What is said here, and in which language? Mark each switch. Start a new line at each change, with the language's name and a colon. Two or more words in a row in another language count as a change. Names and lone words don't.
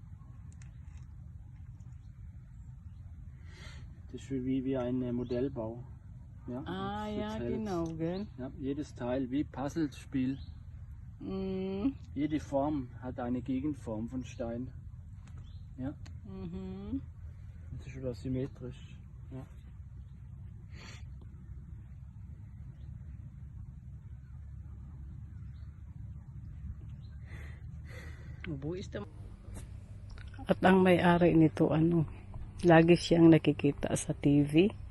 German: Das ist wie ein Modellbau. Ja, Ja, genau, gell? Ja, jedes Teil wie Puzzlespiel. Jede Form hat eine Gegenform von Stein. Ja. Das ist wieder symmetrisch. Ja.
Filipino: At ang may-ari nito, lagi siyang nakikita sa TV.